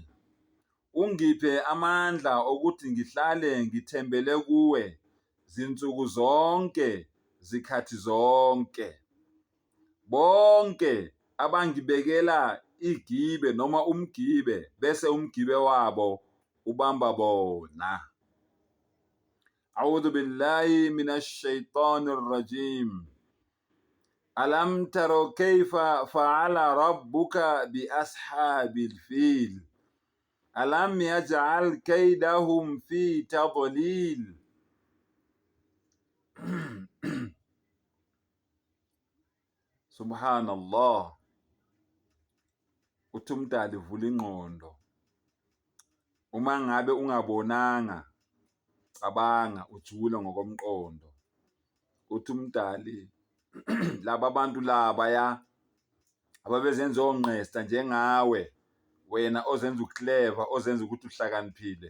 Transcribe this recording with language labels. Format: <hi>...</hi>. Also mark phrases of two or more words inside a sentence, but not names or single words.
<zu>Ungiphe amandla okuthi ngihlale ngithembele kuwe zinsuku zonke, zikhathi zonke. Bonke abangibekela igibe noma umgibe, bese umgibe wabo ubamba bona.</zu> <ar>أعوذ بالله من الشيطان الرجيم. ألم تر كيف فعل ربك بأصحاب الفيل. ألم يجعل كيدهم في تضليل. سبحان الله.</ar> <zu>Uthi uMdali vula ingqondo. Uma ngabe ungabonanga, cabanga ujule ngokomqondo. Uthi uMdali laba bantu labaya ababezenza ongqesta njengawe, wena ozenza ukuclever, ozenza ukuthi uhlakaniphile.</zu>